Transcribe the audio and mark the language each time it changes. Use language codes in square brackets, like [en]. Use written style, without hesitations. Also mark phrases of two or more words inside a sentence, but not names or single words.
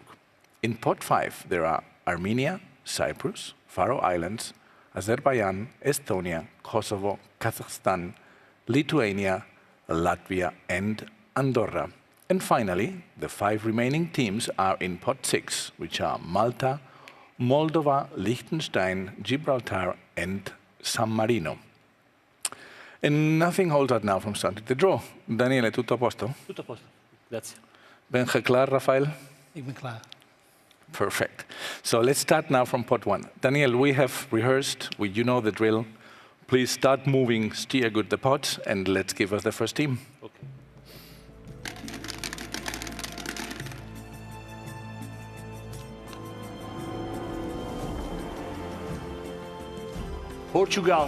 [en] In pot 5, there are Armenia, Cyprus, Faroe Islands, Azerbaijan, Estonia, Kosovo, Kazakhstan, Lithuania, Latvia, and Andorra. And finally, the 5 remaining teams are in pot 6, which are Malta, Moldova, Liechtenstein, Gibraltar, and San Marino. And nothing holds out now from starting the draw. [it] Daniele, tutto a posto? Tutto a posto. Grazie. [nl] Ben je klaar, Rafael? Ik ben klaar. [en] Perfect. So let's start now from pot 1. Daniel, we have rehearsed, you know the drill. Please start moving, steer good the pots, and let's give us the first team. Okay. Portugal.